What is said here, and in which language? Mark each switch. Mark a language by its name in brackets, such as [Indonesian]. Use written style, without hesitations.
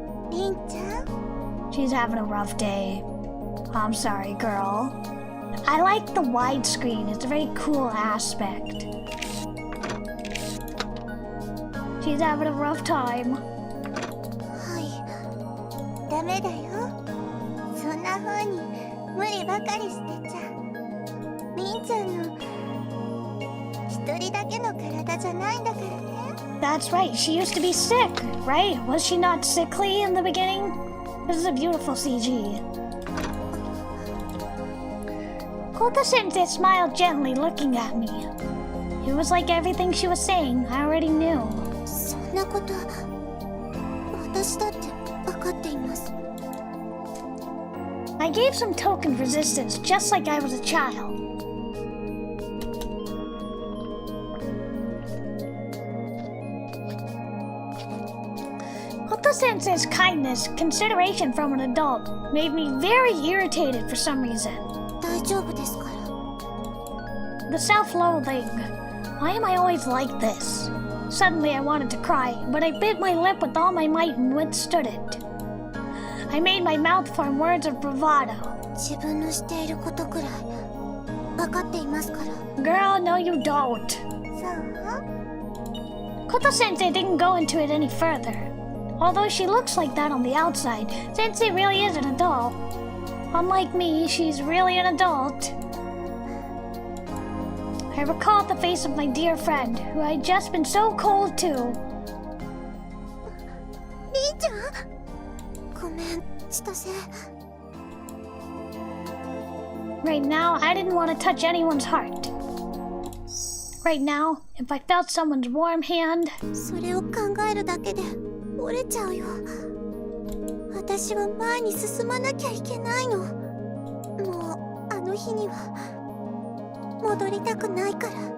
[Japanese] りんちゃん？ [English] She's having a rough day. I'm sorry, girl. I like the widescreen. It's a very cool aspect. She's having a rough time. [Japanese] はい。ダメだよ。そんな風に無理ばかりしてちゃ。りんちゃんの一人だけの体じゃないんだからね。 [English] That's right, she used to be sick, right? Was she not sickly in the beginning? This is a beautiful CG. Kota-sensei smiled gently, looking at me. It was like everything she was saying, I already knew. [Japanese] そんなこと、私だって分かっています。 [English] I gave some token resistance, just like I was a child. Kota-sensei's kindness, consideration from an adult, made me very irritated for some reason. [Japanese] 大丈夫ですから。 [English] The self-loathing. Why am I always like this? Suddenly I wanted to cry, but I bit my lip with all my might and withstood it. I made my mouth form words of bravado. [Japanese] 自分のしていることくらい分かっていますから。 [English] Girl, no you don't. [Japanese] そう？ [English] Kota-sensei didn't go into it any further. Although she looks like that on the outside, Sensei really is an adult. Unlike me, she's really an adult. I recalled the face of my dear friend, who I'd just been so cold to. [Japanese] りんちゃん？ごめん、千歳。 [English] Right now, I didn't want to touch anyone's heart. Right now, if I felt someone's warm hand... [Japanese] それを考えるだけで折れちゃうよ。私は前に進まなきゃいけないの。もうあの日には戻りたくないから。